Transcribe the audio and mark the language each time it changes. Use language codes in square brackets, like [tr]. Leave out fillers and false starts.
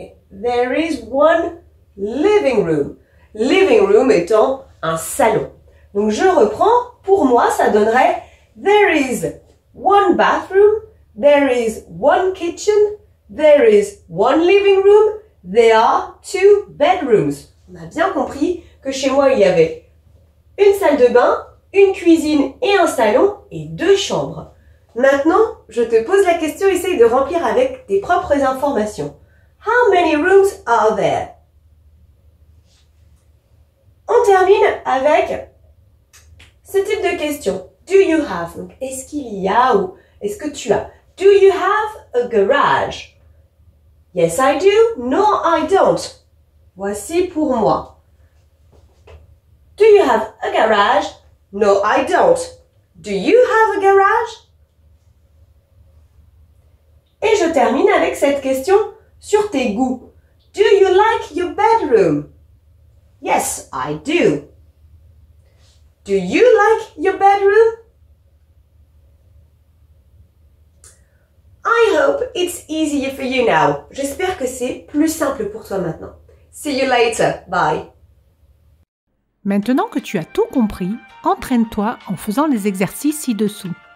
[en] There is one living room. [fr] Living room étant un salon. Donc je reprends. Pour moi, ça donnerait [en] there is one bathroom. There is one kitchen. There is one living room. There are 2 bedrooms. [fr] On a bien compris que chez moi, il y avait une salle de bain, une cuisine et un salon et 2 chambres. Maintenant, je te pose la question, essaye de remplir avec tes propres informations. [en] How many rooms are there? [fr] On termine avec ce type de question. [en] Do you have? [fr] Donc, est-ce qu'il y a ou est-ce que tu as? [en] Do you have a garage? Yes, I do. No, I don't. [fr] Voici pour moi. [en] Do you have a garage? No, I don't. Do you have a garage? [fr] Et je termine avec cette question sur tes goûts. [en] Do you like your bedroom? Yes, I do. Do you like your bedroom? I hope it's easier for you now. [fr] J'espère que c'est plus simple pour toi maintenant. [en] See you later. Bye. [fr] Maintenant que tu as tout compris, entraîne-toi en faisant les exercices ci-dessous.